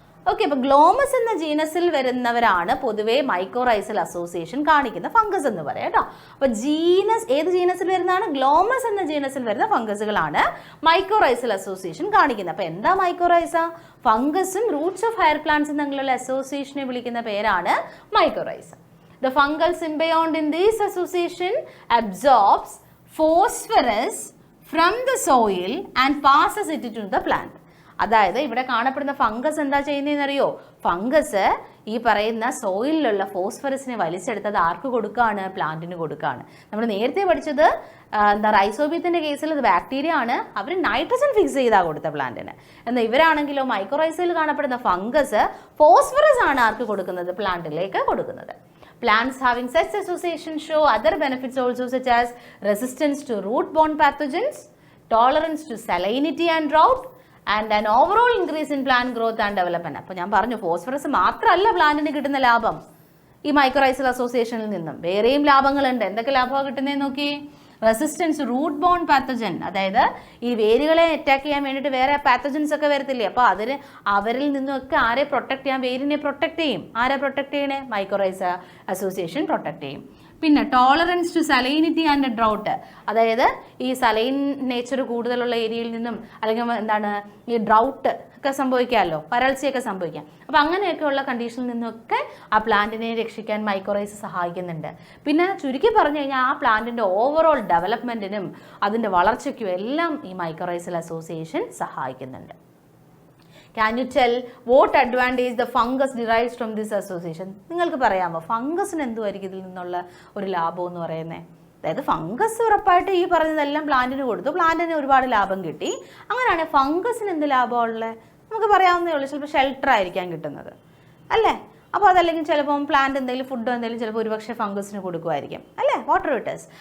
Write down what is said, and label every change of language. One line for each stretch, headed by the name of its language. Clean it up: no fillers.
Malayalam: Okay, അപ്പോൾ ഗ്ലോമസ് എന്ന ജീനസിൽ വരുന്നവരാണ് പൊതുവേ മൈക്കോറൈസൽ അസോസിയേഷൻ കാണിക്കുന്ന ഫംഗസ് എന്ന് പറയാം കേട്ടോ. അപ്പോൾ ജീനസ് ഏത് ജീനസിൽ വരുന്നതാണ്? ഗ്ലോമസ് എന്ന ജീനസിൽ വരുന്ന ഫംഗസുകളാണ് മൈക്കോറൈസൽ അസോസിയേഷൻ കാണിക്കുന്നത്. അപ്പോൾ എന്താ മൈക്കോറൈസ? ഫംഗസും റൂട്ട്സ് ഓഫ് ഹയർ പ്ലാന്റ്സും തമ്മിലുള്ള അസോസിയേഷനെ വിളിക്കുന്ന പേരാണ് mycorrhiza.
English: The fungal symbiont in this association absorbs phosphorus from the soil and passes it to the plant.
Malayalam: അതായത് ഇവിടെ കാണപ്പെടുന്ന ഫംഗസ് എന്താ ചെയ്യുന്നതെന്ന് അറിയോ? ഫംഗസ് ഈ പറയുന്ന സോയിലുള്ള ഫോസ്ഫറസിനെ വലിച്ചെടുത്തത് ആർക്ക് കൊടുക്കുകയാണ്? പ്ലാന്റിന് കൊടുക്കുകയാണ്. നമ്മൾ നേരത്തെ പഠിച്ചത് എന്താ? റൈസോബിയത്തിൻ്റെ കേസിൽ അത് ബാക്ടീരിയ ആണ്, അവർ നൈട്രജൻ ഫിക്സ് ചെയ്താൽ കൊടുത്ത പ്ലാന്റിന്. എന്നാൽ ഇവരാണെങ്കിലോ മൈക്രോറൈസയിൽ കാണപ്പെടുന്ന ഫംഗസ് ഫോസ്ഫറസ് ആണ് ആർക്ക് കൊടുക്കുന്നത്? പ്ലാന്റിലേക്ക് കൊടുക്കുന്നത്.
English: Plants having such association show other benefits also, such as resistance to root-borne pathogens, tolerance to salinity and drought, and an overall increase in plant growth and development.
Malayalam: അപ്പോൾ ഞാൻ പറഞ്ഞു ഫോസ്ഫറസ് മാത്രമല്ല പ്ലാന്റിന് കിട്ടുന്ന ലാഭം ഈ മൈക്രോറൈസൽ അസോസിയേഷനിൽ നിന്നും വേറെയും ലാഭങ്ങളുണ്ട്. എന്തൊക്കെ ലാഭമാണ് കിട്ടുന്നതെന്ന് നോക്കി. റെസിസ്റ്റൻസ് റൂട്ട് ബോൺ പാത്തജൻ, അതായത് ഈ വേരുകളെ അറ്റാക്ക് ചെയ്യാൻ വേണ്ടിയിട്ട് വേറെ പാത്തജൻസ് ഒക്കെ വരത്തില്ലേ, അപ്പോൾ അവരിൽ നിന്നൊക്കെ ആരെ പ്രൊട്ടക്ട് ചെയ്യാൻ? വേരിനെ പ്രൊട്ടക്ട് ചെയ്യും. ആരെ പ്രൊട്ടക്ട് ചെയ്യണേ? മൈക്രോറൈസ അസോസിയേഷൻ പ്രൊട്ടക്ട് ചെയ്യും. പിന്നെ
English: tolerance to salinity and drought,
Malayalam: അതായത് ഈ സലൈൻ നേച്ചർ കൂടുതലുള്ള ഏരിയയിൽ നിന്നും അല്ലെങ്കിൽ എന്താണ് ഈ ഡ്രൗട്ട് ഒക്കെ സംഭവിക്കാമല്ലോ, വരൾച്ചയൊക്കെ സംഭവിക്കാം. അപ്പോൾ അങ്ങനെയൊക്കെയുള്ള കണ്ടീഷനിൽ നിന്നൊക്കെ ആ പ്ലാന്റിനെ രക്ഷിക്കാൻ മൈക്രോറൈസ സഹായിക്കുന്നുണ്ട്. പിന്നെ ചുരുക്കി പറഞ്ഞു കഴിഞ്ഞാൽ ആ പ്ലാന്റിൻ്റെ ഓവറോൾ ഡെവലപ്മെൻറ്റിനും അതിൻ്റെ വളർച്ചയ്ക്കും എല്ലാം ഈ മൈക്രോറൈസൽ അസോസിയേഷൻ സഹായിക്കുന്നുണ്ട്.
English: Can you tell what advantage the fungus derives from this association?
Malayalam: നിങ്ങൾക്ക് പറയാമോ ഫംഗസിന് എന്തുമായിരിക്കും ഇതിൽ നിന്നുള്ള ഒരു ലാഭം എന്ന് പറയുന്നത്? അതായത് ഫംഗസ് ഉറപ്പായിട്ട് ഈ പറഞ്ഞതെല്ലാം പ്ലാന്റിന് കൊടുത്തു, പ്ലാന്റിന് ഒരുപാട് ലാഭം കിട്ടി. അങ്ങനെയാണെങ്കിൽ ഫംഗസിന് എന്ത് ലാഭമുള്ളത്? നമുക്ക് പറയാവുന്നേ ഉള്ളൂ, ചിലപ്പോൾ ഷെൽട്ടർ ആയിരിക്കാൻ കിട്ടുന്നത് അല്ലേ. അപ്പോൾ അതല്ലെങ്കിൽ ചിലപ്പം പ്ലാന്റ് എന്തെങ്കിലും ഫുഡോ എന്തെങ്കിലും ചിലപ്പോൾ ഒരുപക്ഷെ ഫംഗസിന് കൊടുക്കുമായിരിക്കും അല്ലേ, വാട്ടർ വിട്ടേഴ്സ്.